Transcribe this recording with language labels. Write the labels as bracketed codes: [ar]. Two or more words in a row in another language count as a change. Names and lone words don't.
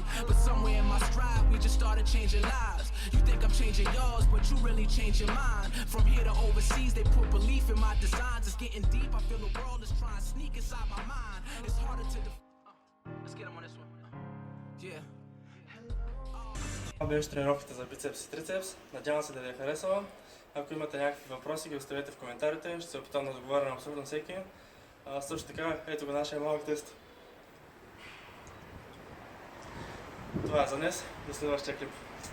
[en] But somewhere in my stride we just started changing lives. You think I'm changing yours, but you really changing mine. From here to overseas they put belief in my designs. It's getting deep, I feel the world is trying to sneak inside my mind. It's harder to let's get him on this one. Yeah. [bg] Това беше тренировката за бицепс и трицепс. Надявам се да ви е харесала. Ако имате някакви въпроси, ги оставете в коментарите. Ще се опитам да отговоря на абсолютно всеки. Също така, ето го нашия малък тест. Това е за днес. До следващия клип.